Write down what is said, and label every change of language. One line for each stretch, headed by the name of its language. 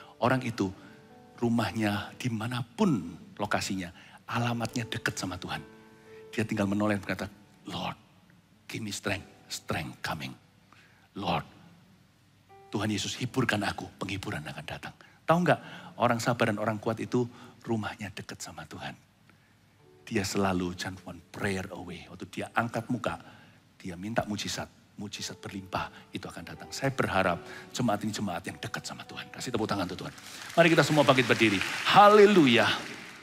Indonesian: Orang itu rumahnya dimanapun lokasinya, alamatnya dekat sama Tuhan. Dia tinggal menoleh dan berkata,
English: Lord, give me strength, strength coming.
Indonesian: Lord, Tuhan Yesus hiburkan aku, penghiburan akan datang. Tahu nggak, orang sabar dan orang kuat itu rumahnya dekat sama Tuhan. Dia selalu
English: just one prayer away.
Indonesian: Waktu dia angkat muka, dia minta mujizat. Mujizat berlimpah, itu akan datang. Saya berharap jemaat ini jemaat yang dekat sama Tuhan. Kasih tepuk tangan untuk Tuhan. Mari kita semua bangkit berdiri. Haleluya.